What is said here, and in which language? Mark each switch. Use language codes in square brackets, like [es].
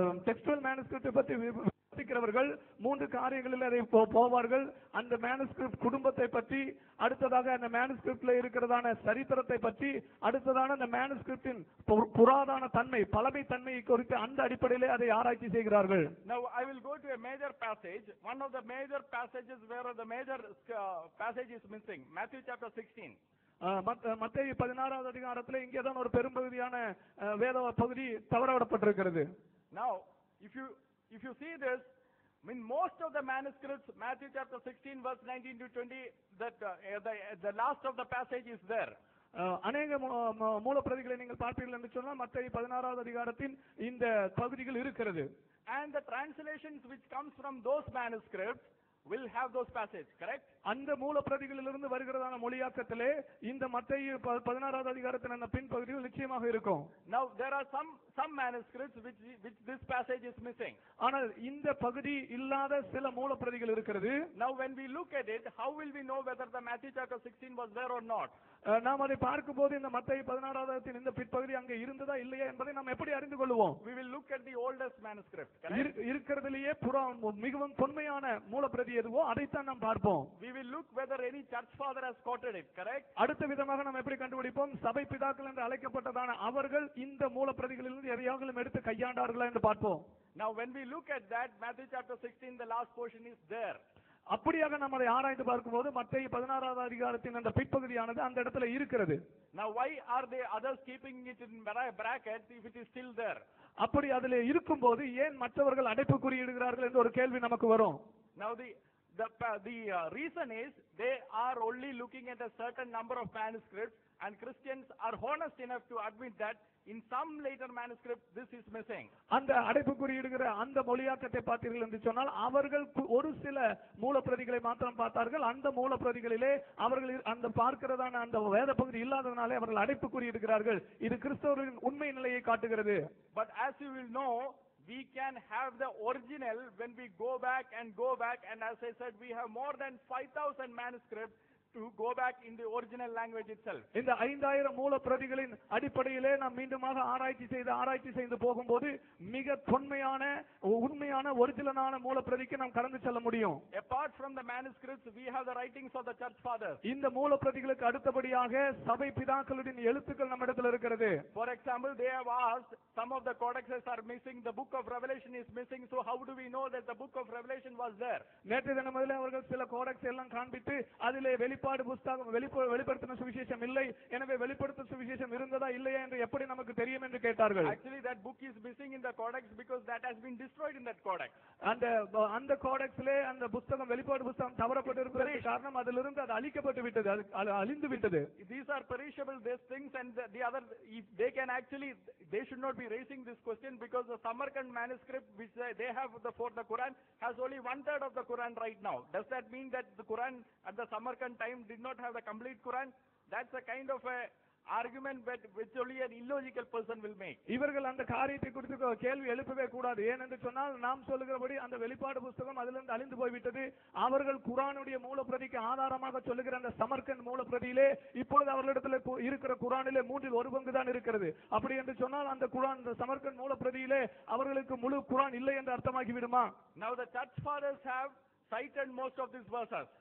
[ta] Textual மேனுஸ்கிரிப்டை பற்றி விமர்சிக்கிறவர்கள் 3 காரியங்களில் அதை போவார்கள். அந்த மேனுஸ்கிரிப்ட் குடும்பத்தை பற்றி, அடுத்ததாக அந்த மேனுஸ்கிரிப்ட்ல இருக்கிறதான சரித்திரத்தை பற்றி, அடுத்ததான அந்த மேனுஸ்கிரிப்டின் புராதன தன்மை, பழமை தன்மையை குறித்து அந்த அடிப்படையிலே அதை ஆராய்ச்சி செய்கிறார்கள். [en] Now I will go to a major passage. One of the major passages where the major passage is missing, Matthew chapter 16. [ta] மத்தேயு 16வது அதிகாரத்துல இங்கேதான் ஒரு பெரும்பகுதியான வேத பகுதி தவறவிடப்பட்டிருக்கிறது. [en] Now if you see this, I mean, most of the manuscripts, Matthew chapter 16 verse 19 to 20, that the last of the passage is there. [ta] அநேக மூலப்பிரதிகளை நீங்கள் பார்ப்பீர்கள் என்று சொன்னால் மத்தேயு 16வது அதிகாரத்தின் இந்த பகுதிகள் இருக்கிறது. [en] And the translations which comes from those manuscripts will have those passages, correct? [ta] அந்த மூலப்பிரதிகளிலிருந்து வருகிறதான மொழியாக்கத்திலே இந்த மத்தேயு 16வது அதிகாரத்தின் அந்த பின்பகுதிகள் நிச்சயமாக இருக்கும். [en] Now there are some manuscripts which this passage is missing. [ta] ஆனால் இந்த பகுதி இல்லாத சில மூலப்பிரதிகள் இருக்கிறது. [en] Now when we look at it, how will we know whether the Matthew chapter 16 was there or not? [ta] நாம் அதை பார்க்கும்போது இந்த மத்தேயு 16வது அதிகாரத்தின் இந்த பின்பகுதி அங்கே இருந்ததா இல்லையா என்பதை நாம் எப்படி அறிந்து கொள்வோம்? [en] We will look at the oldest manuscript, correct? [ta] இருக்கிறதிலேயே மிகவும் தொன்மையான மூலப்பிரதி எதுவோ அதைத்தான் நாம் பார்ப்போம். [en] We will look whether any church father has quoted it, correct? [ta] அடுத்த விதமாக நாம் எப்படி கண்டுபிடிப்போம்? சபை பிதாக்கள் என்று அழைக்கப்பட்டதான அவர்கள் இந்த மூலப்பிரதிகளிலிருந்து எதையாவது எடுத்து கையாண்டார்களா என்று பார்ப்போம். [en] Now when we look at that, Matthew chapter 16, the last portion is there. [ta] அப்படியாக நாம் அதை ஆராய்ந்து பார்க்கும்போது மத்தேயு 16வது அதிகாரத்தின் அந்த பிற்பகுதியானது அந்த இடத்துல இருக்கிறது. [en] Now why are they others keeping it in bracket if it is still there? [ta] அப்படி அதிலே இருக்கும்போது ஏன் மற்றவர்கள் அடைப்பு குறியிடுகிறார்கள் என்ற ஒரு கேள்வி நமக்கு வரும். [en] Now the reason is they are only looking at a certain number of manuscripts, and Christians are honest enough to admit that in some later manuscripts this is missing. [ta] அந்த அடைப்பு குறியிடுகிற அந்த மொழியாக்கத்தை பார்த்தீர்கள் என்று சொன்னால் அவர்கள் ஒரு சில மூலப்பிரதிகளை மாத்திரம் பார்த்தார்கள். அந்த மூலப்பிரதிகளிலே அவர்கள் அந்த பார்க்கிறதான அந்த வேத பகுதி இல்லாததனாலே அவர்கள் அடைப்பு குறியிடுகிறார்கள். இது கிறிஸ்தவர்களின் உண்மை நிலையை காட்டுகிறது. [en] But as you will know, we can have the original when we go back, and as I said, we have more than 5,000 manuscripts to go back in the original language itself. [ta] இந்த 5000 மூலப்பிரதிகளின் அடிப்படையிலே நாம் மீண்டுமாக ஆராய்ச்சி செய்து போகும்போது மிக தொன்மையான உண்மையான ஒரிஜினலான மூலப்பிரதிக்கு நாம் கடந்து செல்ல முடியும். [en] Apart from the manuscripts, we have the writings of the church fathers. [ta] இந்த மூலப்பிரதிகளுக்கு அடுத்தபடியாக சபை பிதாக்களுடைய எழுத்துக்கள் நம்மிடத்தில் இருக்கிறது. [en] For example, they have asked, some of the codexes are missing, the book of Revelation is missing, so how do we know that the book of Revelation was there? [ta] நேற்று தினமதிலே அவர்கள் சில கோடெக்ஸ் எல்லாம் காண்பித்து அதிலே வெளிப்பாடு புத்தகம் வெளிப்படுத்தின சுவிசேஷம் இல்லை, எனவே வெளிப்படுத்தின சுவிசேஷம் இருந்ததா இல்லையா என்று எப்படி நமக்கு தெரியும் என்று கேட்டார்கள். [en] Actually that book is missing in the codex because that has been destroyed in that codex. [ta] அந்த கோடெக்ஸ்லே அந்த புத்தகம் வெளிப்பாடு புத்தகம் தவறப்பட்டிருப்பதற்கு காரணம் அதிலிருந்து அது அழிக்கப்பட்டு விட்டது, அது அழிந்து விட்டது. [en] These are perishable these things, and the other, if they can actually, they should not be raising this question because the Samarkand manuscript which they have for the Quran has only 1/3 of the Quran right now. Does that mean that the Quran at the Samarkand time did not have the complete Quran? That's a kind of a argument which only an illogical person will make. [ta] இவர்கள் அந்த காரியத்தை குறித்து கேள்வி எழுப்பவே கூடாது. ஏனென்று சொன்னால் நாம் சொல்லுகிறபடி அந்த வெளிப்பாடு புத்தகம் அதிலிருந்து அழிந்து போய்விட்டது. அவர்கள் குரானுடைய மூலப்பிரதிக்கு ஆதாரமாக சொல்லுகிற அந்த சமர்கண்ட் மூலப்பிரதியிலே இப்பொழுது அவர்களிடத்தில் இருக்கிற குரானிலே 1/3 தான் இருக்கிறது. அப்படி என்று சொன்னால் அந்த குரான், அந்த சமர்கண்ட் மூலப்பிரதியிலே அவர்களுக்கு முழு குரான் இல்லை என்று அர்த்தமாகி விடுமா? [en] Now the church fathers have cited most of these verses.